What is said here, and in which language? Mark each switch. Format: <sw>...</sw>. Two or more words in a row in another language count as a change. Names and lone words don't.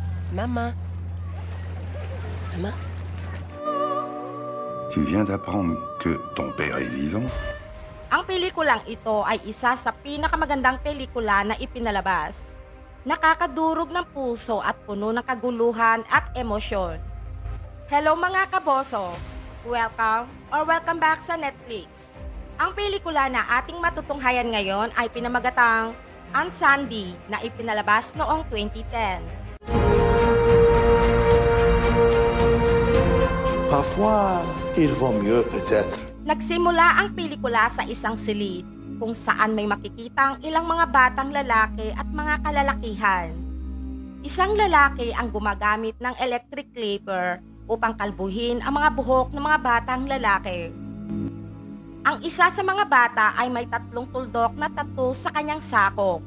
<fr>Maman? Maman? Tu viens d'apprendre que ton père est vivant?</fr> <tl>Ang pelikulang ito ay isa sa pinakamagandang pelikula na ipinalabas. Nakakadurog ng puso at puno ng kaguluhan at emosyon. Hello mga kaboso!</tl> <en>Welcome back</en> <tl>sa Netflix. Ang pelikula na ating matutunghayan ngayon ay pinamagatang Unsandy na ipinalabas noong 2010.</tl> <fr>Parfois, il vaut mieux peut-être.</fr> <tl>Nagsimula ang pelikula sa isang silid kung saan may makikitang ilang mga batang lalaki at mga kalalakihan. Isang lalaki ang gumagamit ng electric clipper upang kalbuhin ang mga buhok ng mga batang lalaki. Ang isa sa mga bata ay may 3 tuldok na tattoo sa kanyang sakop.</tl>